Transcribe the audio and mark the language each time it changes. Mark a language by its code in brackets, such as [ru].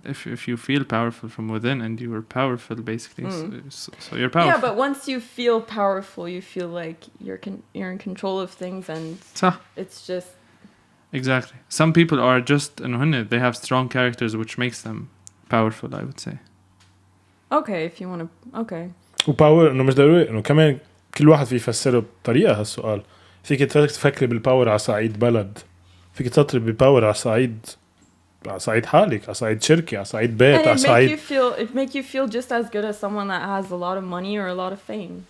[en] If you feel powerful from within and you are powerful, basically, so you're powerful. Yeah, but once you feel powerful, you feel like you're in control of things, and it's just. Exactly. Some people are just, they have strong characters, which makes them powerful, I would say. Okay, if you want to. Okay. [ar] وباور إنه مش ضروري إنه كمان كل واحد في يفسره بطريقة هالسؤال. فيك تفكري بالباور على صعيد بلد. فيك تطري بالباور على صعيد حالك، على صعيد شركة، على صعيد بيت، على صعيد. [en] It make you feel just as good as someone that has a lot of money or a lot of fame.